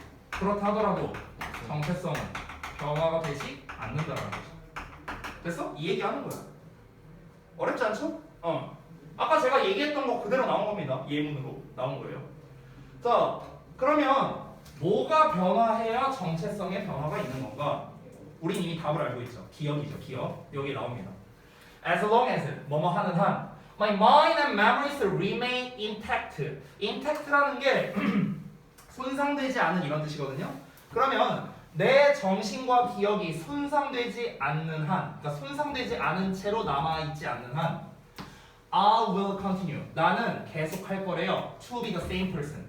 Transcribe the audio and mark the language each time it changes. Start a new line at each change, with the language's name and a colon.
Korean: 그렇다 하더라도 정체성은 변화가 되지 않는다라는 거죠. 됐어? 이 얘기하는 거야. 어렵지 않죠? 아까 제가 얘기했던 거 그대로 나온 겁니다. 예문으로 나온 거예요. 자, 그러면 뭐가 변화해야 정체성의 변화가 있는 건가? 우린 이미 답을 알고 있죠. 기억이죠. 기억. 여기 나옵니다.
English: As long as
Korean: 뭐뭐 하는 한
English: My mind and memories remain intact.
Korean: Intact라는 게 손상되지 않은 이런 뜻이거든요. 그러면 내 정신과 기억이 손상되지 않는 한, 그러니까 손상되지 않은 채로 남아있지 않는 한
English: I will continue.
Korean: 나는 계속할 거래요.
English: To be the same person.